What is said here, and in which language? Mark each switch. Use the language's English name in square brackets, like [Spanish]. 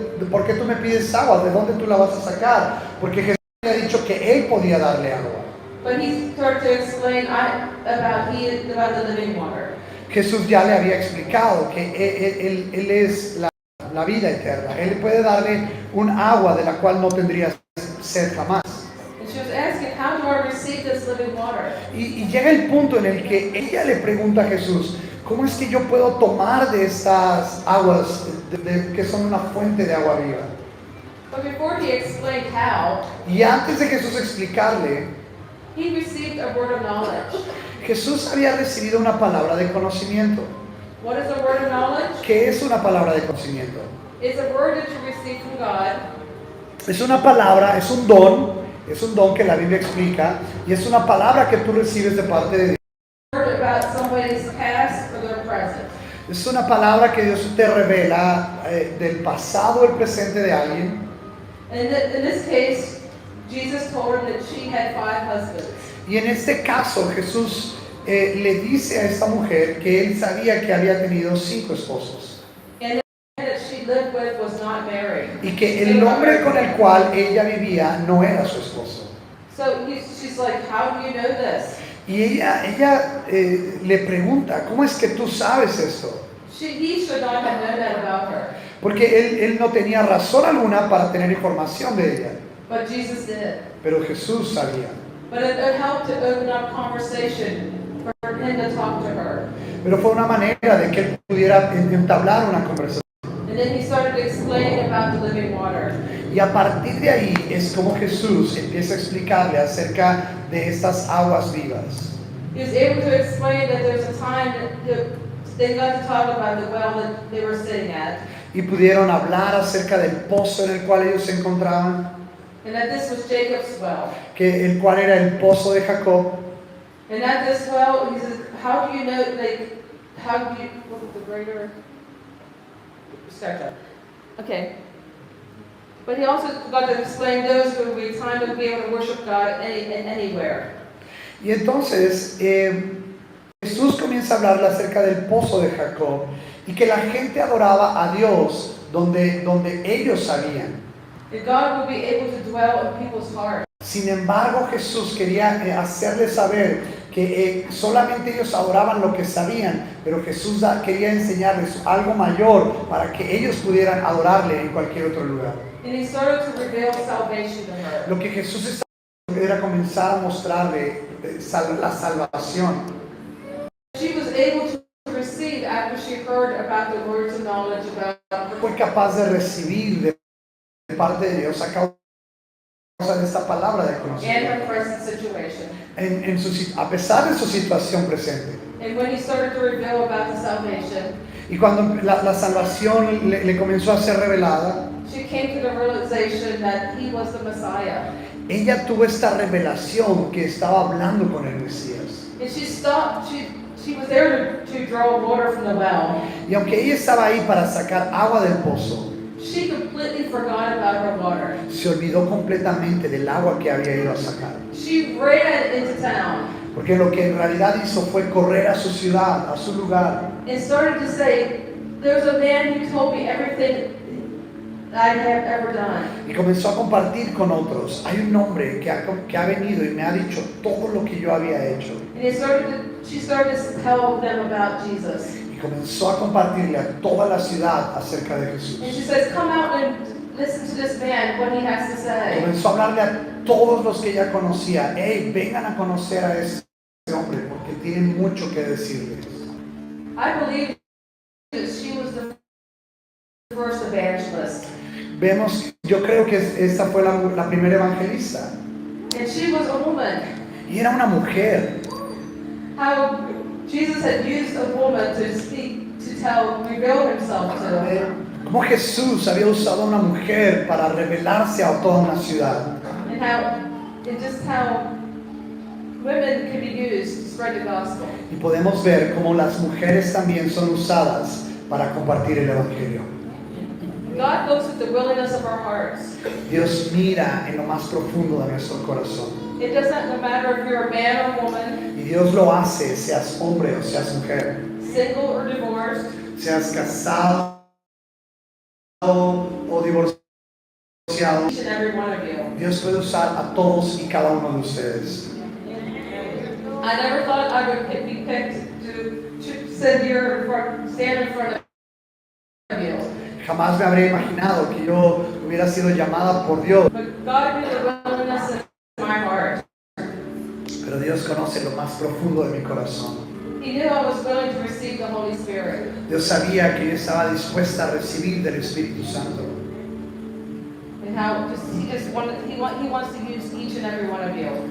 [Spanish] ¿Por qué tú me pides agua? ¿De dónde tú la vas a sacar? Porque Jesús le ha dicho que él podía darle agua. [English] But he started to explain about the living water. [Spanish] Jesús ya le había explicado que él es la vida eterna. Él puede darle un agua de la cual no tendría sed jamás. [English] And she was asking, how do I receive this living water? [Spanish] Y llega el punto en el que ella le pregunta a Jesús, ¿cómo es que yo puedo tomar de estas aguas que son una fuente de agua viva? [English] But before he explained how, [Spanish] Y antes de Jesús explicarle, [English] he received a word of knowledge. [Spanish] Jesús había recibido una palabra de conocimiento. [English] What is a word of knowledge? [Spanish] ¿Qué es una palabra de conocimiento? [English] It's a word that you receive from God. [Spanish] Es una palabra, es un don que la Biblia explica, y es una palabra que tú recibes de parte de Dios. [English] Word about somebody's past or their present. [Spanish] Es una palabra que Dios te revela del pasado o el presente de alguien. [English] And in this case, Jesus told her that she had 5 husbands. [Spanish] Y en este caso Jesús le dice a esta mujer que él sabía que había tenido 5 esposos. [English] And the man that she lived with was not married. [Spanish] Y que el hombre con el cual ella vivía no era su esposo. [English] So she's like, how do you know this? [Spanish] Y ella le pregunta, ¿cómo es que tú sabes esto? [English] He should not have known that about her. [Spanish] Porque él no tenía razón alguna para tener información de ella. [English] But Jesus did. [Spanish] Pero Jesús sabía. [English] But it helped to open up conversation for him to talk to her. [Spanish] Pero fue una manera de que él pudiera entablar una conversación. [English] And then he started explaining about the living water. [Spanish] Y a partir de ahí es como Jesús empieza a explicarle acerca de estas aguas vivas. [English] He was able to explain that there's a time that they got to talk about the well that they were sitting at. [Spanish] Y pudieron hablar acerca del pozo en el cual ellos se encontraban, [English] And that this was Jacob's well. [Spanish] que el cual era el pozo de Jacob. [English] And at this well, he says, how do you know, like, how do you, what was the greater, start up. Okay. But he also got to explain those who would be time to be able to worship God anywhere. [Spanish] Y entonces Jesús comienza a hablarle acerca del pozo de Jacob y que la gente adoraba a Dios donde ellos sabían. [English] That God would be able to dwell in people's hearts. [Spanish] Sin embargo, Jesús quería hacerles saber que solamente ellos adoraban lo que sabían, pero Jesús quería enseñarles algo mayor para que ellos pudieran adorarle en cualquier otro lugar. [English] And he started to reveal salvation to her. [Spanish] Lo que Jesús estaba haciendo era comenzar a mostrarle la salvación. [English] She was able to receive after she heard about the words of knowledge about [Spanish] Fue capaz de recibir de parte de Dios a causa de esta palabra de [English] and [Spanish] conocimiento, [English] her present situation. [Spanish] a pesar de su situación presente. [English] And when he started to reveal about the salvation, [Spanish] Y cuando la salvación le comenzó a ser revelada, [English] she came to the realization that he was the Messiah. [Spanish] ella tuvo esta revelación que estaba hablando con el Mesías. [English] And she stopped, she was there to draw water from the well. [Spanish] Y aunque ella estaba ahí para sacar agua del pozo, [English] She completely forgot about her water. [Spanish] se olvidó completamente del agua que había ido a sacar. [English] She ran into town [Spanish] Porque lo que en realidad hizo fue correr a su ciudad, a su lugar. [English] and started to say, there's a man who told me everything I have ever done. [Spanish] Y comenzó a compartir con otros. Hay un hombre que ha venido y me ha dicho todo lo que yo había hecho. [English] And she started to tell them about Jesus. [Spanish] Y comenzó a compartirle a toda la ciudad acerca de [English] And [Spanish] Jesús. [English] she says, come out and listen to this man, what he has to say. [Spanish] Comenzó a hablarle a todos los que ella conocía. Hey, vengan a conocer a ese hombre porque tiene mucho que decirles. [English] I believe that she was the first evangelist. [Spanish] Yo creo que esta fue la primera evangelista. [English] And she was a woman. [Spanish] Y era una mujer. [English] How Jesus had used a woman to reveal himself to. [Spanish] Cómo Jesús había usado a una mujer para revelarse a toda una ciudad. [English] And just how women can be used to spread the gospel. [Spanish] Y podemos ver cómo las mujeres también son usadas para compartir el Evangelio. [English] God looks at the willingness of our hearts. [Spanish] Dios mira en lo más profundo de nuestro corazón. [English] It doesn't no matter if you're a man or woman, [Spanish] Y Dios lo hace, seas hombre o seas mujer, [English] single or divorced, [Spanish] seas casado o divorciado. [English] each and every one of you. [Spanish] Dios puede usar a todos y cada uno de ustedes. [English] I never thought I would be picked to sit here stand in front of you. [Spanish] Jamás me habría imaginado que yo hubiera sido llamada por Dios. [English] But God knew the willingness in my heart. [Spanish] Pero Dios conoce lo más profundo de mi corazón. [English] He knew I was willing to receive the Holy Spirit. [Spanish] Dios sabía que yo estaba dispuesta a recibir del Espíritu Santo. [English] And how he wants to use each and every one of you.